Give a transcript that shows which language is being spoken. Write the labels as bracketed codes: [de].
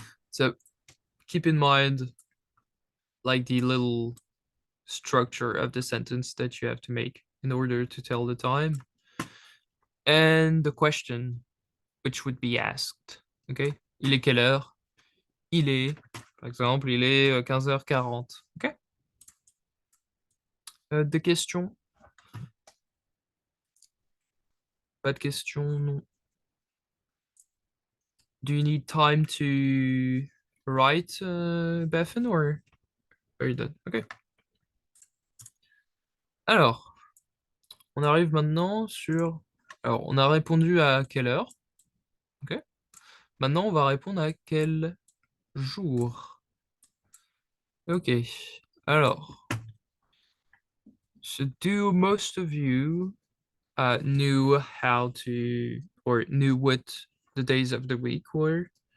[en] So keep in mind like the little structure of the sentence that you have to make in order to tell the time. And the question which would be asked. [fr] Okay? Il est quelle heure? Il est, par exemple, il est 15h40. Ok? Des questions? Pas de questions, non. [en] Do you need time to write, Bethan, or are you done? Ok. [fr] Alors, on arrive maintenant sur... Alors, on a répondu à quelle heure? Ok. Maintenant, on va répondre à quel jour. Ok. [en] Alors, so do most of you knew how to, or knew what the days of the week were?